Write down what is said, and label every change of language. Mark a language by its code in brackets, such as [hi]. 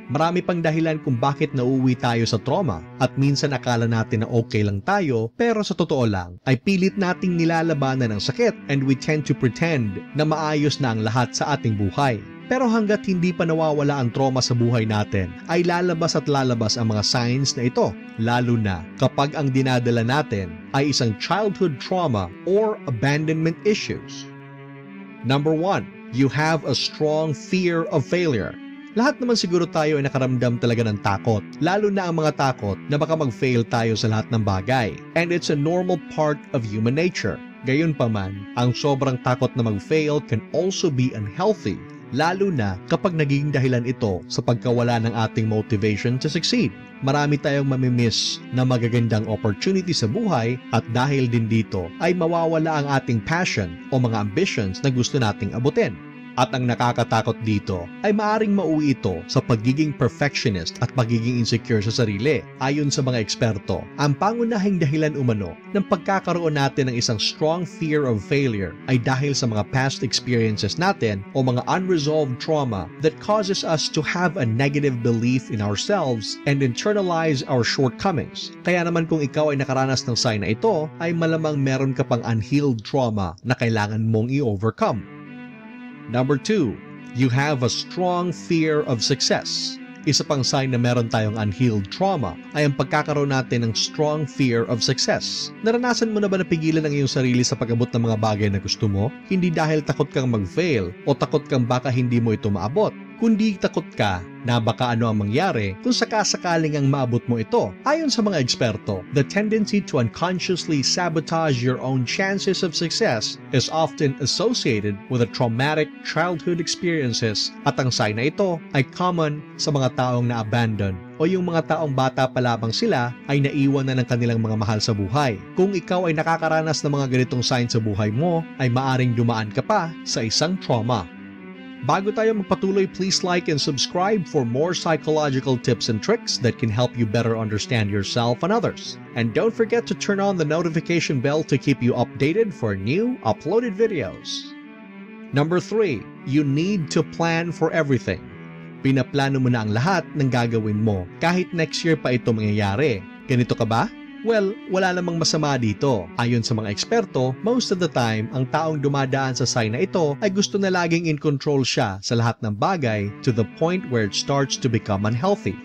[tl] Marami pang dahilan kung bakit nauuwi tayo sa trauma at minsan akala natin na okay lang tayo pero sa totoo lang ay pilit nating nilalabanan ang sakit [en] and we tend to pretend [tl] na maayos na ang lahat sa ating buhay. Pero hanggat hindi pa nawawala ang trauma sa buhay natin, ay lalabas at lalabas ang mga signs na ito, lalo na kapag ang dinadala natin ay isang childhood trauma or abandonment issues. [en] Number 1, you have a strong fear of failure. [tl] Lahat naman siguro tayo ay nakaramdam talaga ng takot, lalo na ang mga takot na baka mag-fail tayo sa lahat ng bagay. [en] And it's a normal part of human nature. [tl] Gayunpaman, ang sobrang takot na mag-fail [en] can also be unhealthy, [tl] lalo na kapag naging dahilan ito sa pagkawala ng ating [en] motivation to succeed. [tl] Marami tayong mamimiss na magagandang opportunity sa buhay at dahil din dito ay mawawala ang ating passion o mga ambitions na gusto nating abutin. At ang nakakatakot dito ay maaring mauwi ito sa pagiging perfectionist at pagiging insecure sa sarili. Ayon sa mga eksperto, ang pangunahing dahilan umano ng pagkakaroon natin ng isang strong fear of failure ay dahil sa mga past experiences natin o mga [en] unresolved trauma that causes us to have a negative belief in ourselves and internalize our shortcomings. [tl] Kaya naman kung ikaw ay nakaranas ng sign na ito, ay malamang meron ka pang unhealed trauma na kailangan mong i-overcome. [en] Number 2, you have a strong fear of success. [tl] Isa pang sign na meron tayong unhealed trauma ay ang pagkakaroon natin ng [en] strong fear of success. [tl] Naranasan mo na ba napigilan ang iyong sarili sa pag-abot ng mga bagay na gusto mo? Hindi dahil takot kang mag-fail o takot kang baka hindi mo ito maabot, kundi takot ka na baka ano ang mangyari kung sakasakaling ang maabot mo ito. Ayon sa mga eksperto, [en] the tendency to unconsciously sabotage your own chances of success is often associated with a traumatic childhood experiences [tl] at ang sign na ito ay common sa mga taong na-abandon o yung mga taong bata pa lamang sila ay naiwan na ng kanilang mga mahal sa buhay. Kung ikaw ay nakakaranas ng mga ganitong signs sa buhay mo, ay maaring dumaan ka pa sa isang trauma. Bago tayo magpatuloy, [en] please like and subscribe for more psychological tips and tricks that can help you better understand yourself and others. And don't forget to turn on the notification bell to keep you updated for new uploaded videos. Number 3, you need to plan for everything. [tl] Pinaplano mo na ang lahat ng gagawin mo kahit next year pa ito mangyayari. Ganito ka ba? Well, wala namang masama dito. Ayon sa mga eksperto, [en] most of the time, [tl] ang taong dumadaan sa sign na ito ay gusto na laging in control siya sa lahat ng bagay [en] to the point where it starts to become unhealthy.